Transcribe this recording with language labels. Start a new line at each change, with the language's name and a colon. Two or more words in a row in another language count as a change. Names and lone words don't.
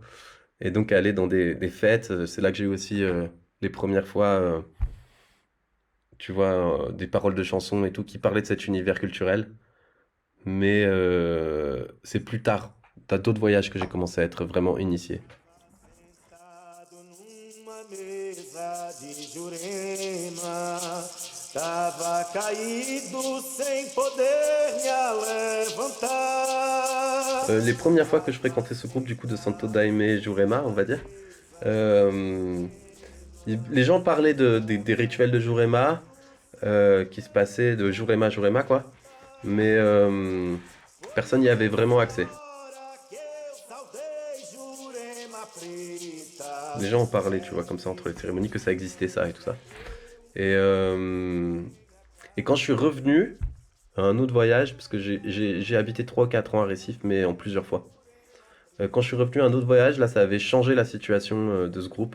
French: Et donc, aller dans des fêtes, c'est là que j'ai eu aussi les premières fois, tu vois, des paroles de chansons et tout qui parlaient de cet univers culturel. Mais c'est plus tard, t'as d'autres voyages que j'ai commencé à être vraiment initié.
Portuguese: Sentado numa mesa de Jurema, tava caído sem poder me levantar.
French: Les premières fois que je fréquentais ce groupe du coup de Santo Daime Jurema, on va dire, euh, les gens parlaient des rituels de Jurema qui se passaient de Jurema quoi, mais personne n'y avait vraiment accès.
Portuguese: Hora que eu saudei Jurema preta.
French: Les gens en parlaient, tu vois, comme ça entre les cérémonies que ça existait ça et tout ça. Et, euh, et quand je suis revenu à un autre voyage, parce que j'ai habité 3 ou 4 ans à Recife, mais en plusieurs fois. Quand je suis revenu à un autre voyage, là, ça avait changé la situation de ce groupe.